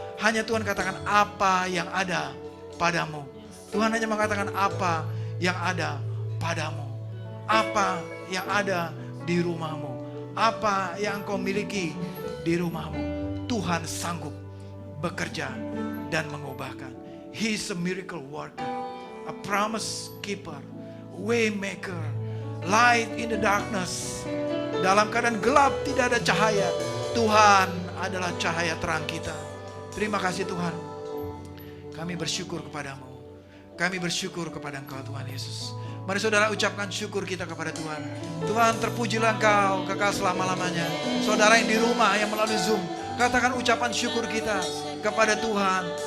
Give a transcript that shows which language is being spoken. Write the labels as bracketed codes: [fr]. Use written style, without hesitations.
[id] Hanya Tuhan katakan apa yang ada padamu. Tuhan hanya mengatakan apa yang ada padamu. Apa yang ada di rumahmu. Apa yang kau miliki di rumahmu. Tuhan sanggup bekerja dan mengubahkan. [en] He is a miracle worker, a promise keeper, way maker, light in the darkness. [id] Dalam keadaan gelap tidak ada cahaya, Tuhan adalah cahaya terang kita. Terima kasih Tuhan. Kami bersyukur kepadamu. Kami bersyukur kepada Engkau Tuhan Yesus. Mari saudara ucapkan syukur kita kepada Tuhan. Tuhan, terpujilah Engkau kekal selama-lamanya. Saudara yang di rumah yang melalui Zoom, katakan ucapan syukur kita kepada Tuhan.